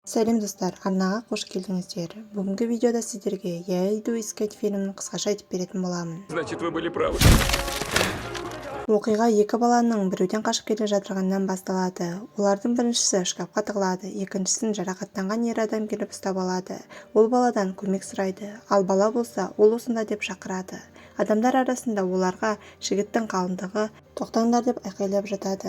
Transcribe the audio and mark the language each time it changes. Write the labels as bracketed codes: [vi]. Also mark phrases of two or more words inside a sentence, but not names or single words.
[kk] Сәлем достар, арнаға қош келдіңіздер. Бүгінгі видеода сіздерге «Я иду искать» фильмін қысқаша айтып беретін боламын. [ru] Значит, вы были правы. [kk] Оқиға екі баланың біреуден қашып келе жатырғаннан басталады. Олардың біріншісі шкафқа тығылады, екіншісін жарақаттанған ер адам келіп ұстап алады. Ол баладан көмек сұрайды, ал бала болса, ол осында деп шақырады. Адамдар арасында оларға жігіттің қалыңдығы тоқтаңдар деп айқайлап жатады.